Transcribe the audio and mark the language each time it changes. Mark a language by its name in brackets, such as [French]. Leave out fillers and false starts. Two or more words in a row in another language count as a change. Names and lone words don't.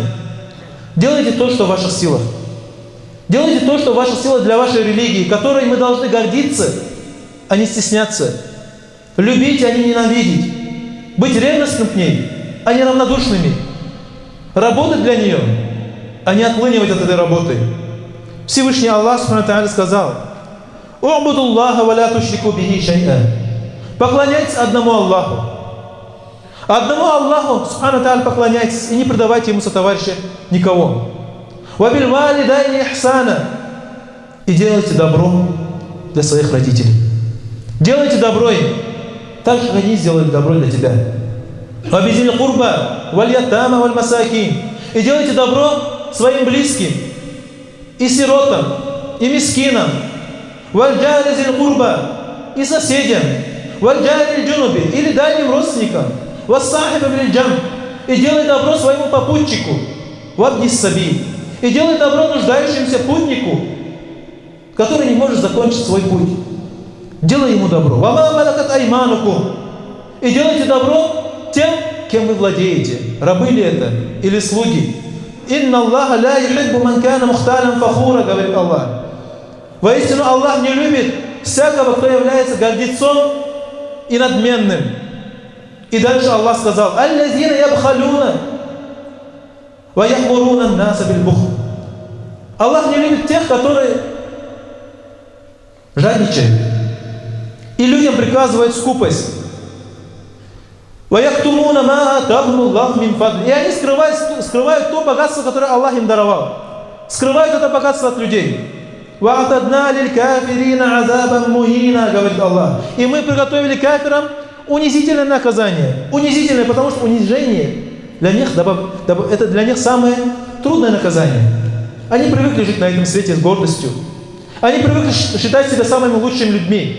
[Russian] Делайте то, что в ваших силах. Делайте то, что в ваших силах для вашей религии, которой мы должны гордиться, а не стесняться. Любить, а не ненавидеть. Быть ревностным к ней, а не равнодушными. Работать для нее, а не отлынивать от этой работы. Всевышний Аллах сказал: [Arabic] «اعبدوا الله ولا تشركوا به شيئا». [Russian] Поклоняйтесь одному Аллаху, Одному Аллаху, [Arabic] سبحانه تعالى, [Russian] поклоняйтесь и не предавайте ему сотоварища никого. [Arabic] «وبالوالدين إحسانا». [Russian] И делайте добро для своих родителей. Делайте добро им, так же, как они сделали добро для тебя. [Arabic] «وبذي القربى واليتامى والمساكين». [Russian] И делайте добро своим близким, и сиротам, и мискинам. [Arabic] «والجار ذي القربى», [Russian] и соседям. [Arabic] «والجار الجنب», [Russian] или дальним родственникам. [Arabic] «والصاحب بالجنب». [Russian] И делай добро своему попутчику. [Arabic] «وابن السبيل». [Russian] И делай добро нуждающемуся путнику, который не может закончить свой путь. Делай ему добро. [Arabic] «وما ملكت أيمانكم». [Russian] И делайте добро тем, кем вы владеете. Рабы ли это или слуги? [Arabic] «إن الله لا يحب من كان مختالا فخورا», [Russian] говорит Аллах. Воистину Аллах не любит всякого, кто является гордецом и надменным. И дальше Аллах сказал: [Arabic] «الذين يبخلون ويأمرون الناس بالبخل». [Russian] Аллах не любит тех, которые жадничают и людям приказывают скупость. [Arabic] «ويكتمون ما آتاهم الله من فضله». [Russian] И они скрывают то богатство, которое Аллах им даровал. Скрывают это богатство от людей. [Arabic] «وأعتدنا للكافرين عذابا مهينا», [Russian] говорит Аллах. И мы приготовили кафирам унизительное наказание. Унизительное, потому что унижение для них, это для них самое трудное наказание. Они привыкли жить на этом свете с гордостью. Они привыкли считать себя самыми лучшими людьми.